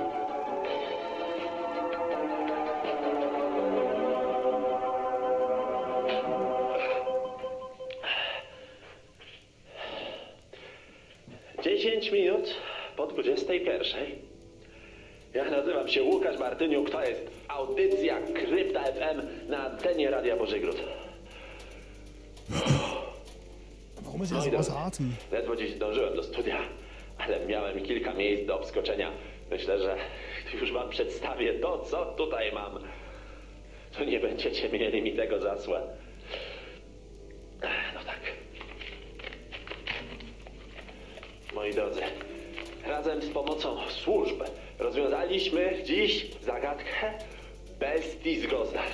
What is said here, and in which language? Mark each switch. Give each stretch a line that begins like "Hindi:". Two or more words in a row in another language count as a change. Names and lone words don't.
Polish: Dziesięć minut po 21. Ja nazywam się Łukasz Martyniuk, to jest audycja Krypta FM na antenie Radia Bożygród.
German: Warum ist er so außer Atem?
Polish: Ledwo dziś zdążyłem do studia, ale miałem kilka miejsc do obskoczenia. Myślę, że już wam przedstawię to, co tutaj mam. To nie będziecie mieli mi tego za złe. No tak. Moi drodzy, razem z pomocą służb rozwiązaliśmy dziś zagadkę bestii z Gozdary.